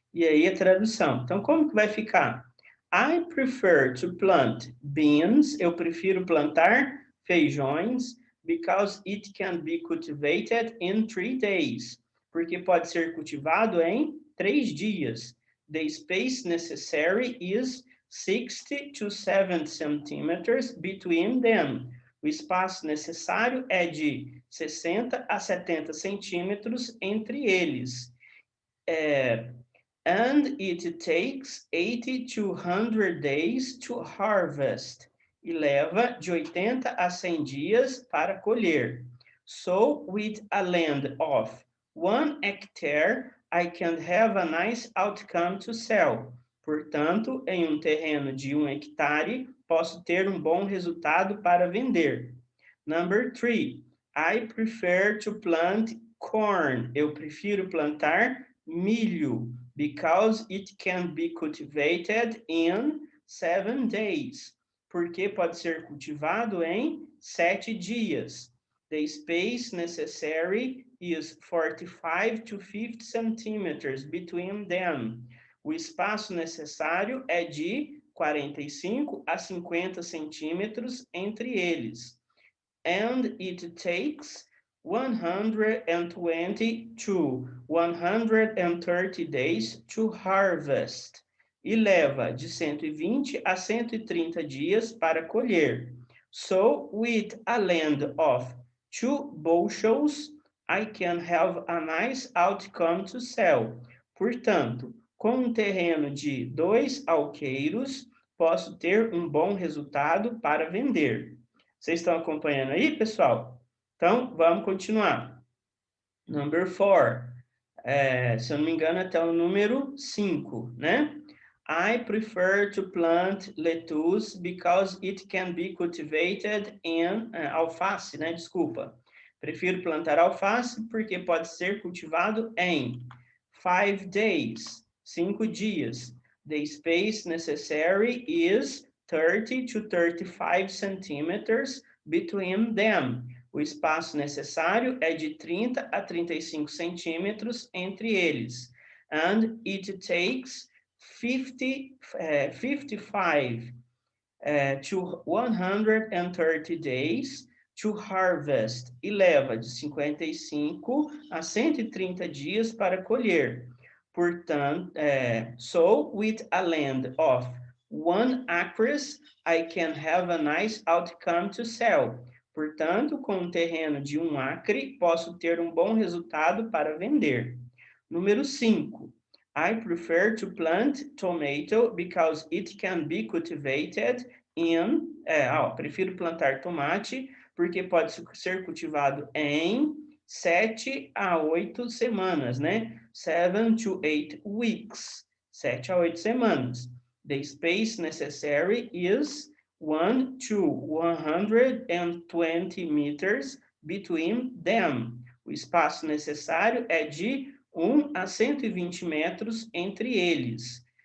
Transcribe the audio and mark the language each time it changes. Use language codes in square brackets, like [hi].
[pt] E aí a tradução. Então, como que vai ficar? [en] I prefer to plant beans. [pt] Eu prefiro plantar feijões [en] because it can be cultivated in 3 days. [pt] Porque pode ser cultivado em 3 dias. [en] The space necessary is 60 to 70 centímetros between them. [pt] O espaço necessário é de 60 a 70 centímetros entre eles. [en] And it takes 80 to 100 days to harvest. [pt] E leva de 80 a 100 dias para colher. [en] So, with a land of 1 hectare, I can have a nice outcome to sell. [pt] Portanto, em um terreno de 1 hectare, posso ter um bom resultado para vender. [en] Number 3, I prefer to plant corn. [pt] Eu prefiro plantar milho [en] because it can be cultivated in 7 days. [pt] Porque pode ser cultivado em 7 dias. [en] The space necessary is 45 to 50 centimeters between them. [pt] O espaço necessário é de 45 a 50 centímetros entre eles. [en] And it takes 120 to 130 days to harvest. [pt] E leva de 120 a 130 dias para colher. [en] So, with a land of 2 bushels, I can have a nice outcome to sell. [pt] Portanto, com um terreno de 2 alqueiros, posso ter um bom resultado para vender. Vocês estão acompanhando aí, pessoal? Então, vamos continuar. [en] Number 4. [pt] Se eu não me engano, até o número 5, né? [en] I prefer to plant lettuce because it can be cultivated in... [pt] alface, né? Desculpa. Prefiro plantar alface porque pode ser cultivado em [en] 5 days, [pt] 5 dias. [en] The space necessary is 30 to 35 centímetros between them. [pt] O espaço necessário é de 30 a 35 centímetros entre eles. [en] And it takes 55 to 130 days to harvest. [pt] E leva de 55 a 130 dias para colher. Portanto, [en] so with a land of 1 acres, I can have a nice outcome to sell. [pt] Portanto, com um terreno de 1 acre, posso ter um bom resultado para vender. Número 5. [en] I prefer to plant tomato because it can be cultivated in... [pt] prefiro plantar tomate porque pode ser cultivado em 7 a 8 semanas, né? [en] 7 to 8 weeks. [pt] 7 a 8 semanas. [en] The space necessary is 1 to 120 meters between them. [pt] O espaço necessário é de 1 a 120 metros entre eles.